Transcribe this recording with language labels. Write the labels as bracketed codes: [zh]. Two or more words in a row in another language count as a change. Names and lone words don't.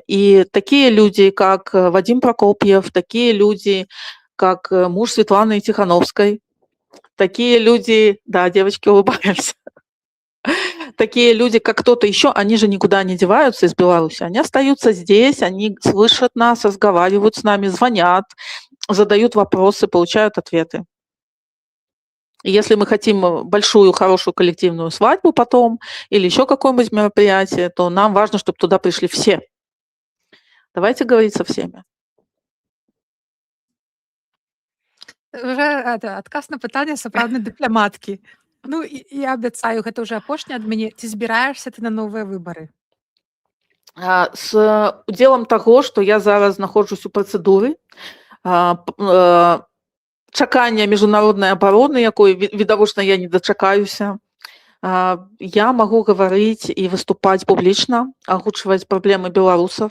[ru] И такие люди, как Вадим Прокопьев, такие люди, как муж Светланы Тихановской, такие люди, да, девочки улыбаются, такие люди, как кто-то еще, они же никуда не деваются из Беларуси, они остаются здесь, они слышат нас, разговаривают с нами, звонят, задают вопросы, получают ответы. И если мы хотим большую, хорошую коллективную свадьбу потом или еще какое-нибудь мероприятие, то нам важно, чтобы туда пришли все. Давайте говорить со всеми. [be] Вже адказ на пытанне сапраўднай дыпламаткі. Ну і я абяцаю, гэта ўжо апошні ад мяне. Ці збіраешься ты на новыя выбары? С удзелам таго, што я зараз знаходжусь у працэдуры чакання міжнароднай абароны, якой відавочна я не дачакаюся, я магу гаварыць і выступаць публічна, агучваць праблемы беларусаў.